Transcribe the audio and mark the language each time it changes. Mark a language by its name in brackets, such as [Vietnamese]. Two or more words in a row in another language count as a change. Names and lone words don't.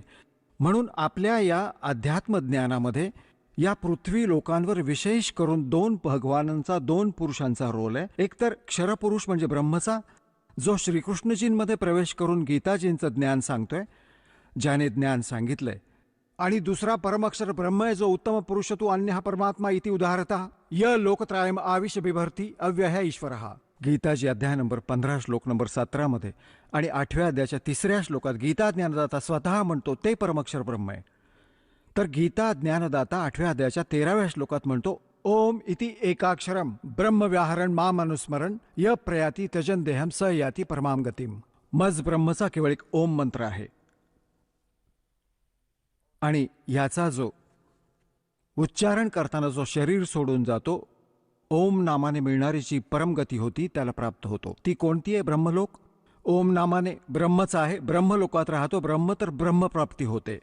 [Marathi] म्हणून आपल्या या अध्यात्म ज्ञानामध्ये या पृथ्वी लोकांवर विशेष करून 2 भगवानांचा, 2 पुरुषांचा रोल आहे. एक तर क्षरपुरुष म्हणजे ब्रह्मचा, जो श्रीकृष्णजींमध्ये प्रवेश करून गीताजींचं ज्ञान सांगतोय, ज्याने ज्ञान सांगितलंय. आणि दुसरा परमअक्षर ब्रह्म आहे, जो [Sanskrit] उत्तम पुरुष तू अन्यः परमात्मा इति उदाहरतः य लोकत्रयम आविश बिभर्ती अव्यय ईश्वरः. [Marathi] गीताजी अध्याय नंबर 15 श्लोक नंबर 17 मध्ये आणि 8व्या अध्यायाच्या 3ऱ्या श्लोकात गीता ज्ञानदाता स्वतः म्हणतो ते परमअक्षर ब्रह्म आहे. तर गीता ज्ञानदाता 8व्या अध्यायाच्या 13व्या श्लोकात म्हणतो [Sanskrit] ओम इति एकाक्षरम ब्रह्म व्याहरण माम अनुस्मरण य प्रयाती त्यजन देहम स याती परमाम गतिम. [Marathi] मज ब्रह्मचा केवळ एक ओम मंत्र आहे आणि याचा जो उच्चारण करताना जो शरीर सोडून जातो, ओम नामाने मिळणारी जी परमगती होती त्याला प्राप्त होतो. ती कोणती आहे? ब्रह्मलोक. ओम नामाने ब्रह्मच आहे, ब्रह्मलोकात राहतो ब्रह्म, तर ब्रह्मप्राप्ती होते.